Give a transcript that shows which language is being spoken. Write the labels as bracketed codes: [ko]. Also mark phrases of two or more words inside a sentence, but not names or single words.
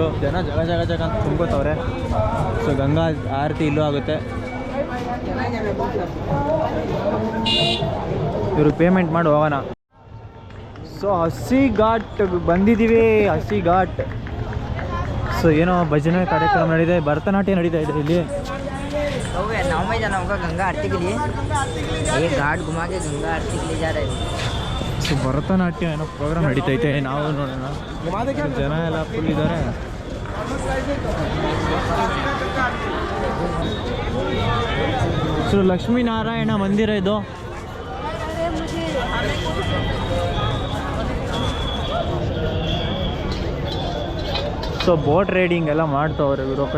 [kn] ಜನ ಜಗ ಅಂತ ತುಂಬ್ಕೋತವ್ರೆ. ಸೊ ಗಂಗಾ ಆರತಿ ಇಲ್ಲೂ ಆಗುತ್ತೆ. ಇವರು ಪೇಮೆಂಟ್ ಮಾಡಿ ಹೋಗೋಣ. ಸೊ 80 ಘಾಟ್ ಬಂದಿದ್ದೀವಿ. 80 ಘಾಟ್. ಸೊ ಏನೋ ಭಜನೆ ಕಾರ್ಯಕ್ರಮ ನಡೀತಾ ಇದೆ, ಭರತನಾಟ್ಯ ನಡೀತಾ ಇದೆ ಇಲ್ಲಿ. [hi] नाव में जाना होगा गंगा आरती के लिए. ये घाट घुमा के गंगा आरती के लिए जा रहे हैं. [kn] ಸೊ ಭರತನಾಟ್ಯ ಏನೋ ಪ್ರೋಗ್ರಾಮ್ ನಡೀತೈತೆ, ನಾವು ನೋಡೋಣ. ಜನ ಎಲ್ಲ ಫುಲ್ ಇದ್ದಾರೆ. ಸೊ ಲಕ್ಷ್ಮೀನಾರಾಯಣ ಮಂದಿರ ಇದು. ಸೊ [en] boat riding [kn] ಎಲ್ಲ ಮಾಡ್ತಾವ್ರೆ ಇರೋ ಕಡೆ.